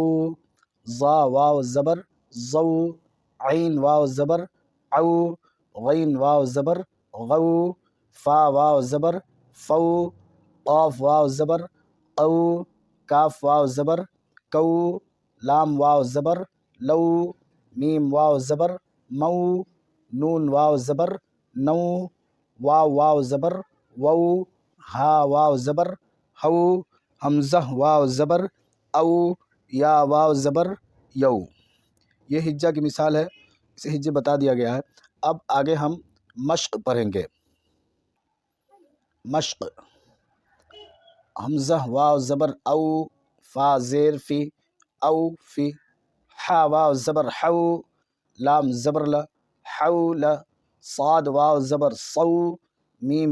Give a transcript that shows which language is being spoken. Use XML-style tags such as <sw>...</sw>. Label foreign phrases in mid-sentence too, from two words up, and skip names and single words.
<ur>ظا واو زبر ضو، عین واو زبر عو، غین واو زبر غو، فا واو زبر فو، قاف واو زبر قو، کاف واو زبر کو، لام واو زبر لو، میم واو زبر مو، نون واو زبر نو، واو زبر وو، ہا واو زبر ہو، حمزہ واو زبر او، یا واو زبر یو۔ یہ ہجہ کی مثال ہے، اسے ہجے بتا دیا گیا ہے۔ اب آگے ہم مشق پڑھیں گے۔ مشق، حمزہ واو زبر او، فا زیر فی او فی، حا واو زبر حو، لام زبر ل حول، صاد واو زبر صو، میم</ur>